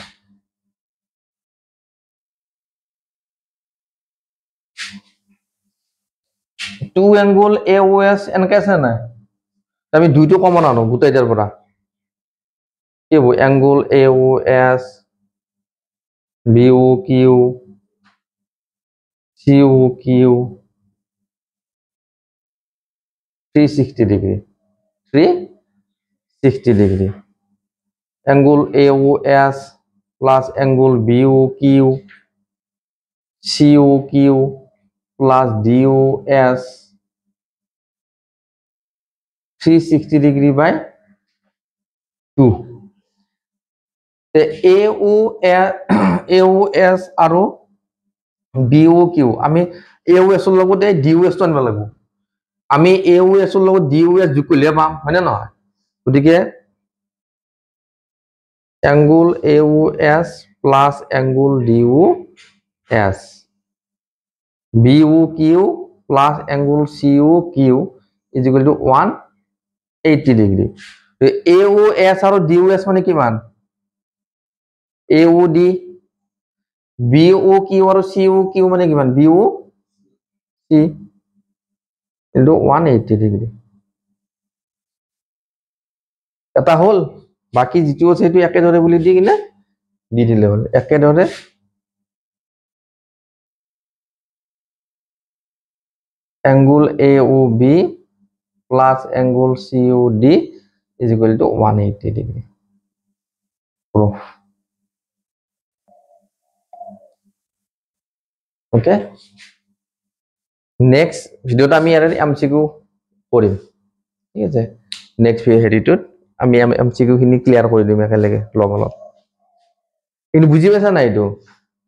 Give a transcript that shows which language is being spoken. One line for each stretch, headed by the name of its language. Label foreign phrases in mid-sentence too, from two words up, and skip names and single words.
Assamese: 2 angle AOS এনেকে আছে না আমি দুইটো কমন আনো গোটেইটাৰ পৰা কি হ'ব angle AOS
English: BOQ COQ 360 ডিগ্ৰী 360 ডিগ্ৰী angle AOS plus angle BOQ COQ plus DOS 360 degree by 2 AOS
Assamese: আৰু BOQ আমি AOS ৰ লগত DOS টো আনিব লাগিব আমি AOS ৰ লগত DOS যোগ কৰিলে পাম হয় না নহয় গতিকে
English: angle AOS plus angle DOS. BOQ plus angle COQ is equal to 180 degree.
Assamese: So AOS আৰু DOS মানে কিমান? AOD, BOQ আৰু COQ মানে কিমান?
English: BOC into 180 degree.
Assamese: এটা হল, বাকি যেটো আছে সেইটো একেদৰে বুলি দি কিনে দি দিলে হল। একেদৰে
English: angle AOB plus angle COD is equal to 180 degree. Proof. Okay. Next video
Assamese: টো আমি আৰু MCQ কৰিম. ঠিক আছে, নেক্সট হেৰিটোত আমি MCQ খিনি ক্লিয়াৰ কৰি দিম একেলগে লগৰ লগত। কিন্তু বুজি পাইছা নাই এইটো?